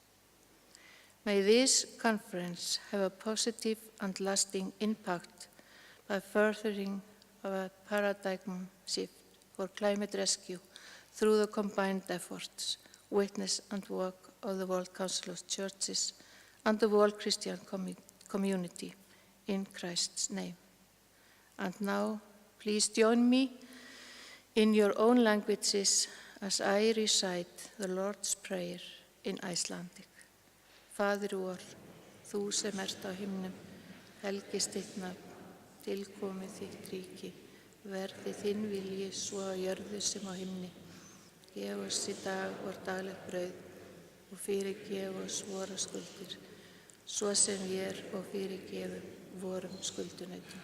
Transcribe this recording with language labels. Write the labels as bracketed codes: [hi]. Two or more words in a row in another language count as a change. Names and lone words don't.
[en] May this conference have a positive and lasting impact by furthering a paradigm shift for climate rescue through the combined efforts, witness and work of the World Council of Churches and the World Christian Community in Christ's name. And now, please join me in your own languages as I recite the Lord's Prayer in Icelandic. [is] Faðir vor, þú sem ert á himnum, helgist þitt nafn, tilkomi þitt ríki, verði þinn vilji svo á jörðu sem á himni. Gef oss í dag vort daglegt brauð og fyrirgef oss vora skuldir, svo sem vér og fyrirgefum vorum skuldunautum.